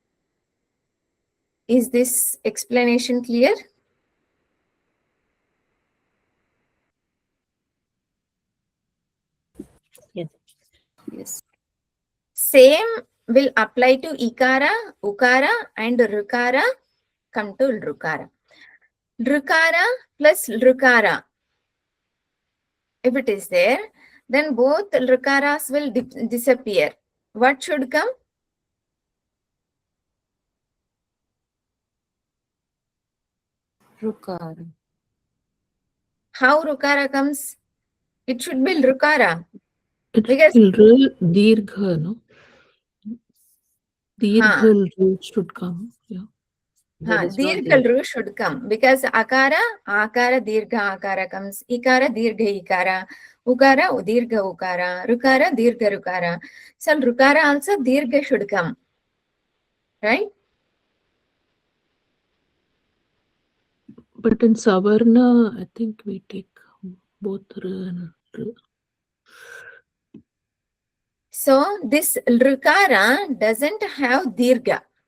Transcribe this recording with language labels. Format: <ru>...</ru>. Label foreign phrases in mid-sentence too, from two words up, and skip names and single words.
<en>Is this explanation clear? Yes. Yes. Same will apply to ikara, ukara and rukara. Come to rukara. Rukara plus rukara. If it is there, then both rukaras will disappear. What should come? Rukara. How rukara comes? It should be rukara. It's Because dirgha, no? Dirghal ru should come. Yeah. Dirghal ru should come because akara dirgha akara comes. Ikara dirgha ikara. Ukara dirgha ukara. Rukara dirgha rukara. So rukara also dirgha should come. Right? But in Savarna, I think we take both r and r. So this rukara doesn't have dirgha.</en>